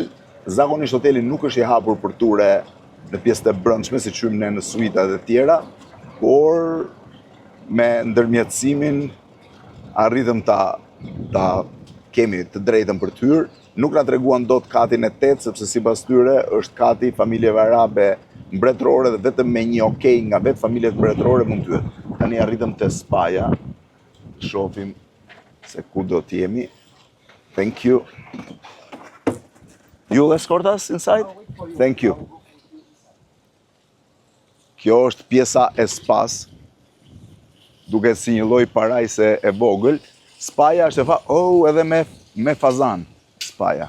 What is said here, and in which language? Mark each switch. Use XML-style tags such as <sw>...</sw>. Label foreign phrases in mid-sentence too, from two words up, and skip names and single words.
<sq>Zakonisht hoteli nuk është i hapur për ture në pjesët e brendshme, si qymë ne në suitat e tjera, por me ndërmjetësimin arritëm ta kemi të drejtën për të hyrë nuk na treguan dot katin e 8 sepse sipas tyre është kati familjeve arabe mbretërore dhe vetëm me një okay nga vetë familjet mbretërore mund të hyet. Tani arritëm te spaja. Shohim se ku do të jemi.</sq> <en>Thank you. You'll escort us inside? Thank you.</en> <sq>Kjo është pjesa e spas, duke si një lloj parajse e vogël. Spaja është edhe me fazan. Spaja.</sq>